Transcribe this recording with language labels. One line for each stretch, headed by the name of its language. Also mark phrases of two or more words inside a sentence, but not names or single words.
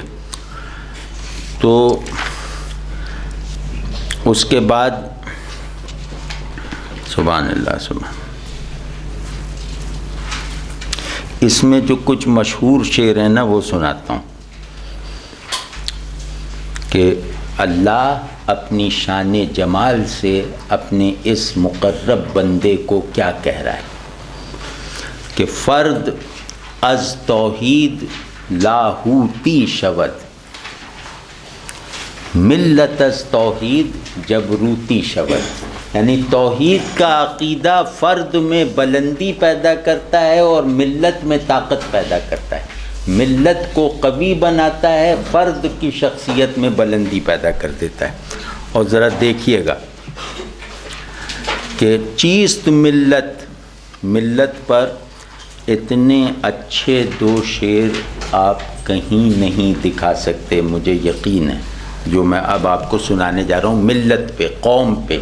Urdu: تو اس کے بعد
Arabic: سبحان اللہ
Urdu: سبحان اس میں جو کچھ مشہور شعر ہیں نا وہ سناتا ہوں کہ اللہ اپنی شان جمال سے اپنے اس مقرب بندے کو کیا کہہ رہا ہے کہ
Persian: فرد از توحید لاہوتی شود ملت از توحید جبروتی شود.
Urdu: یعنی توحید کا عقیدہ فرد میں بلندی پیدا کرتا ہے اور ملت میں طاقت پیدا کرتا ہے. ملت کو قوی بناتا ہے فرد کی شخصیت میں بلندی پیدا کر دیتا ہے. اور ذرا دیکھیے گا کہ
Persian: چیست ملت
Urdu: پر اتنے اچھے 2 شعر آپ کہیں نہیں دکھا سکتے، مجھے یقین ہے، جو میں اب آپ کو سنانے جا رہا ہوں، ملت پہ، قوم پہ۔